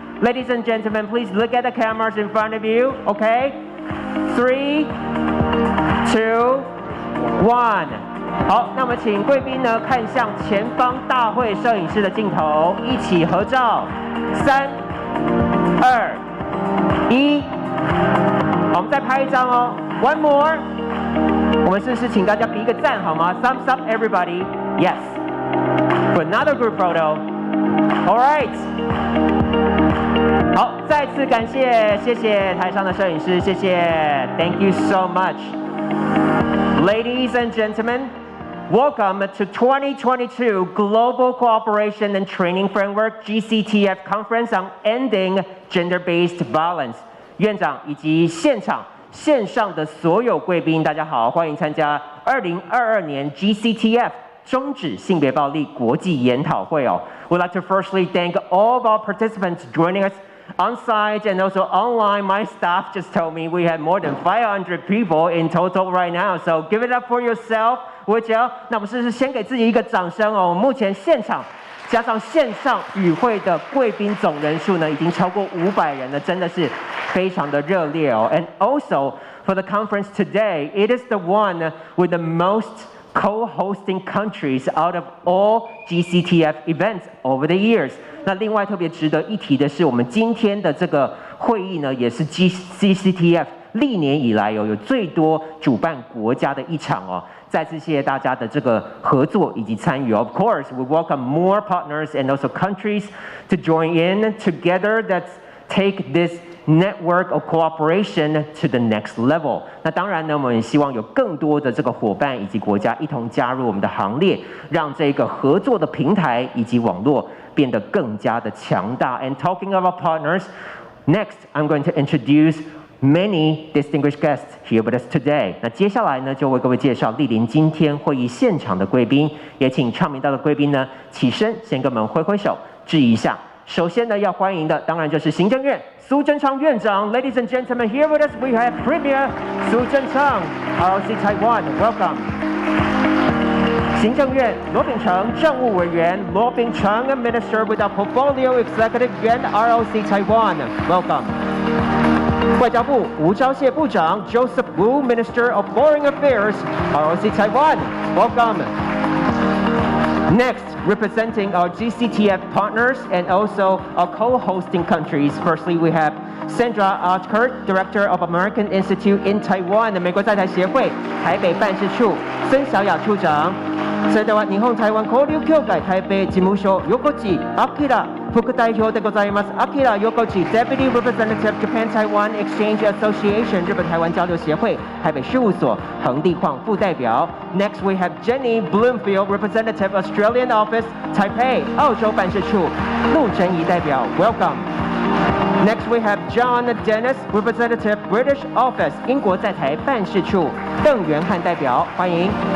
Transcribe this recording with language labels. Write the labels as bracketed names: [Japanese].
[English] Ladies and gentlemen, please look at the cameras in front of you, okay? 3, 2, 1。 [Chinese] 好，那我们请贵宾呢看向前方大会摄影师的镜头，一起合照。 3、2、1。好，我们再拍一张哦。 [English] One more。 [Chinese] 我们是请大家比一个赞好吗 ？ [English] Thumbs up, everybody. Yes. For another group photo. All right. [Chinese] 好，再次感谢，谢谢台上的摄影师，谢谢 ， [English] Thank you so much, ladies and gentlemen. Welcome to 2022 Global Cooperation and Training Framework Gctf Conference on Ending Gender-Based Violence. [Chinese] 院长以及现场线上的所有贵宾，大家好，欢迎参加2022年 Gctf 终止性别暴力国际研讨会哦。 [English] We'd like to firstly thank all of our participants joining us on site and also online. My staff just told me we had more than 500 people in total right now. So give it up for yourself, would you? [Chinese] 那我们是先给自己一个掌声哦。目前现场加上线上与会的贵宾总人数呢，已经超过500人了，真的是非常的热烈哦。 [English] And also for the conference today, it is the one with the most co-hosting countries out of all Gctf events over the years. [Chinese] 那另外特别值得一提的是，我们今天的这个会议呢，也是 Gctf 历年以来有最多主办国家的一场哦。再次谢谢大家的这个合作以及参与。 [English] Of course, we welcome more partners and also countries to join in together. That's take this network of cooperation to the next level. [Chinese] 那当然呢，我们希望有更多的这个伙伴以及国家一同加入我们的行列，让这个合作的平台以及网络变得更加的强大。 [English] And talking about partners, next I'm going to introduce many distinguished guests here with us today. [Chinese] 那接下来呢，就为各位介绍莅临今天会议现场的贵宾，也请唱名到的贵宾呢起身，先跟我们挥挥手，致意一下。首先呢，要欢迎的当然就是行政院苏贞昌院长。 [English] Ladies and gentlemen, here with us we have Premier 苏贞昌 ROC Taiwan. Welcome. [Chinese] 行政院罗秉成政务委员罗秉成 [English] a Minister with a portfolio executive Yuan ROC Taiwan. Welcome. [Chinese] 外交部吴钊燮部长 [English] Joseph Wu Minister of Foreign Affairs ROC Taiwan. Welcome. Next, representing our Gctf partners and also our co-hosting countries. Firstly, we have Sandra Otkert, Director of American Institute in Taiwan, [Chinese] 美国在台协会台北办事处孙小雅处長。 [Japanese] それでは日本台湾交流協会台北事務所横地明副代表でございます。 [English] 明横地 Deputy Representative Japan Taiwan Exchange Association [Chinese] 日本台湾交流协会台北事务所横地晃副代表。 [English] Next we have Jenny Bloomfield, Representative Australian Office Taipei [Chinese] 澳洲办事处陆珍怡代表 [English] Welcome. Next we have John Dennis, Representative British Office [Chinese] 英国在台办事处邓元汉代表欢迎。